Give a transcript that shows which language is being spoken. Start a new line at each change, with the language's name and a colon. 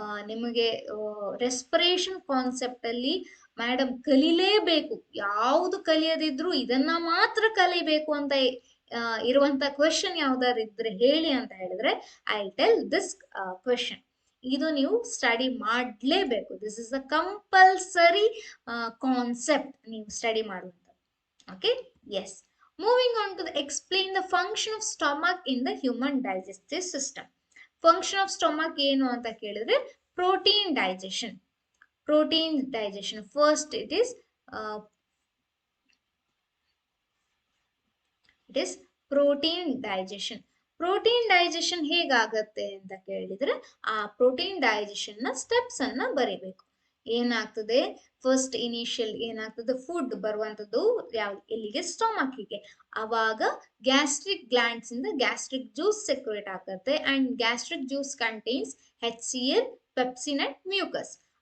Kannada: ನಿಮಗೆ respiration concept ಅಲ್ಲಿ madam ಕಲಿಲೇಬೇಕು, ಯಾವುದು ಕಲಿಯದಿದ್ರು ಇದನ್ನ ಮಾತ್ರ ಕಲಿಬೇಕು ಅಂತ ಇರುವಂತ ಕ್ವೆಶನ್ ಯಾವ್ದಾದ್ರು ಇದ್ರೆ ಹೇಳಿ ಅಂತ ಹೇಳಿದ್ರೆ
English: I tell this question.
Kannada: ಇದು ನೀವು ಸ್ಟಡಿ ಮಾಡಲೇಬೇಕು.
English: this is a compulsory concept
Kannada: ನೀವು ಸ್ಟಡಿ ಮಾಡುವಂತ.
English: Okay, yes. Moving on to explain the function of stomach in the human digestive system. Function of stomach
Kannada: ಏನು ಅಂತ ಕೇಳಿದ್ರೆ
English: protein digestion. Protein digestion. First, uh, it is protein digestion.
Kannada: Protein digestion ಹೇಗಾಗತ್ತೆ ಅಂತ ಕೇಳಿದ್ರೆ ಆ protein digestion ನ steps ಅನ್ನ ಬರಿಬೇಕು. ಏನಾಗ್ತದೆ, ಫಸ್ಟ್ ಇನಿಷಿಯಲ್ ಏನಾಗ್ತದೆ, ಫುಡ್ ಬರುವಂತದ್ದು ಎಲ್ಲಿಗೆ, ಸ್ಟೊಮಕ್ಕಿಗೆ. ಅವಾಗ ಗ್ಯಾಸ್ಟ್ರಿಕ್ ಗ್ಲ್ಯಾಂಡ್ಸ್ ಇಂದ ಗ್ಯಾಸ್ಟ್ರಿಕ್ ಜ್ಯೂಸ್ ಸೆಕ್ರೇಟ್ ಆಗುತ್ತೆ
English: And gastric juice contains HCl, pepsin and mucus.